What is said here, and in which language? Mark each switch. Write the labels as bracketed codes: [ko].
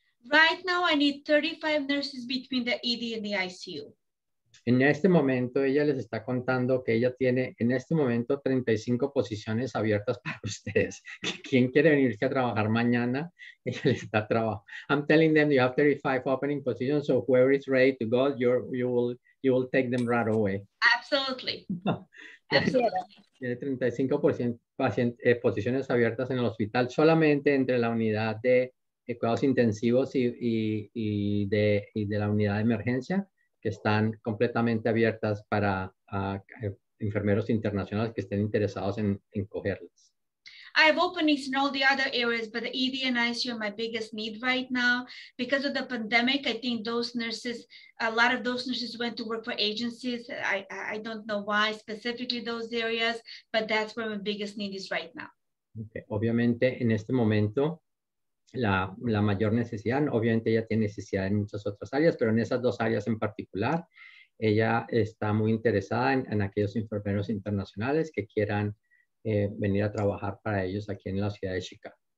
[en] Right now, I need 35 nurses between the ED and the ICU. [es] En este momento, ella les está contando que ella tiene en este momento 35 posiciones abiertas para ustedes. ¿Quién quiere venirse a trabajar mañana? Ella les está trabajando. [en] I'm telling them you have 35 opening positions, so whoever is ready to go, you will take them right away. Absolutely. Absolutely. [es] Tiene 35% posiciones abiertas en el hospital, solamente entre la unidad de cuidados intensivos y de la unidad de emergencia, que están completamente abiertas para enfermeros internacionales que estén interesados en cogerlas. [en] I have openings in all the other areas, but the ED and ICU are my biggest need right now. Because of the pandemic, I think those nurses, a lot of those nurses went to work for agencies. I don't know why specifically those areas, but that's where my biggest need is right now. Okay. [es] Obviamente, en este momento, la mayor necesidad, obviamente ella tiene necesidad en muchas otras áreas, pero en esas 2 áreas en particular, ella está muy interesada en aquellos enfermeros internacionales que quieran venir a trabajar para ellos aquí en la ciudad de Chicago.